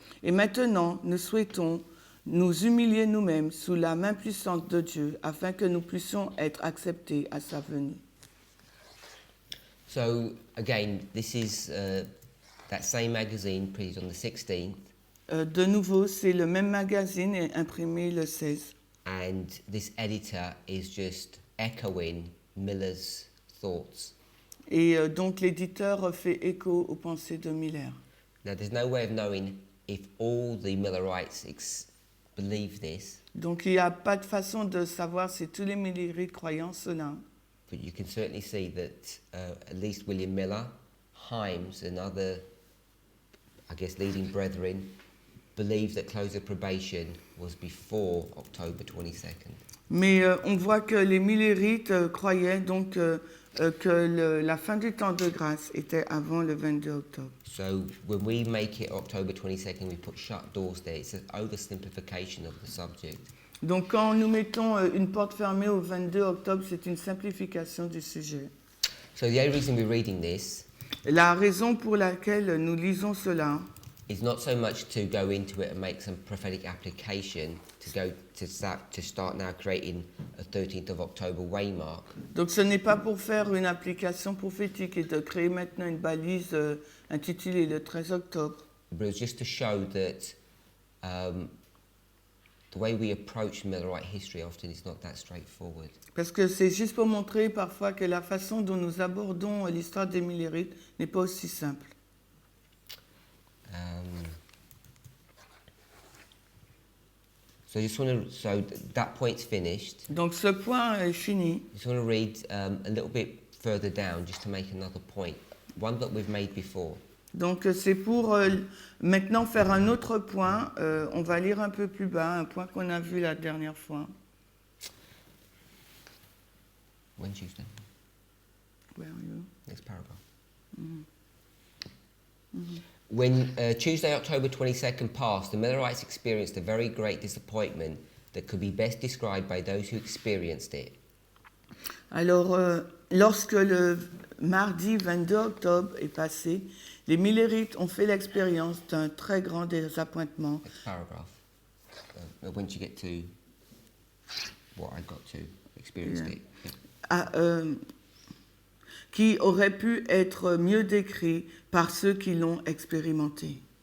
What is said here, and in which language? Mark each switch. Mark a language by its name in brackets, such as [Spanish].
[French] Et maintenant, nous souhaitons nous humilier nous-mêmes sous la main puissante de Dieu afin que nous puissions être acceptés à sa venue. [English] So again, this is that same magazine printed on the 16th. [French] De nouveau, c'est le même magazine imprimé le 16. [English] And this editor is just echoing Miller's thoughts. [French] Et donc l'éditeur fait écho aux pensées de Miller. [English] Now there's no way of knowing if all the Millerites believe this, [French] Donc il n'y a pas de façon de savoir si tous les millérites croyant cela. [English] but you can certainly see that at least William Miller, Himes, and other, I guess, leading brethren believe that close of probation was before October 22nd. [French] Mais on voit que les millérites croyaient donc que la fin du temps de grâce était avant le 22 octobre. [English] So when we make it October 22nd, we put shut doors there. It's an oversimplification of the subject. [French] Donc quand nous mettons une porte fermée au 22 octobre, c'est une simplification du sujet. [English] So the only reason we're reading this [French] La raison pour laquelle nous lisons cela, [English] is not so much to go into it and make some prophetic application to start now creating a 13th of October waymark. [French] donc ce n'est pas pour faire une application prophétique et de créer maintenant une balise intitulée le 13 octobre, [English] But it was just to show that the way we approach Millerite history often is not that straightforward. [French] parce que c'est juste pour montrer parfois que la façon dont nous abordons l'histoire des millérites n'est pas aussi simple. [English] So that point's finished. [French] Donc ce point est fini. [English] I just want to read a little bit further down just to make another point, one that we've made before. [French] Donc c'est pour maintenant faire un autre point. On va lire un peu plus bas, un point qu'on a vu la dernière fois. [English] When Tuesday? Where are you? Next paragraph. When Tuesday, October 22nd passed, the Millerites experienced a very great disappointment that could be best described by those who experienced it. [French] Alors, lorsque le mardi 22 octobre est passé, les millérites ont fait l'expérience d'un très grand désappointement. [English] Next paragraph. Once you get to what I got to, experienced it. Yeah. [French] Qui aurait pu être mieux décrit par ceux qui l'ont expérimenté.